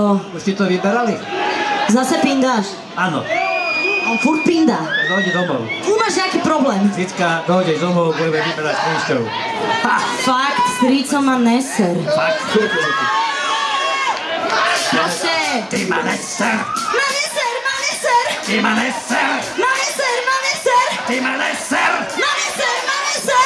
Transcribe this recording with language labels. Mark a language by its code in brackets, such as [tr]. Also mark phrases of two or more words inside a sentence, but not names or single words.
[sk] Už ti to vyberali? Zase pindáš. Áno. On furt pindá. Tak dojde domov. Tu máš nejaký problém. Cicka, dojdeš domov, budeme vyberať klešťov. Fakt, strico ma neser. Fakt. Proste. Ty ma neser! Ma neser, ma neser. Ty ma neser! Ma neser, ma neser. Ty ma neser! Ma neser, ma neser.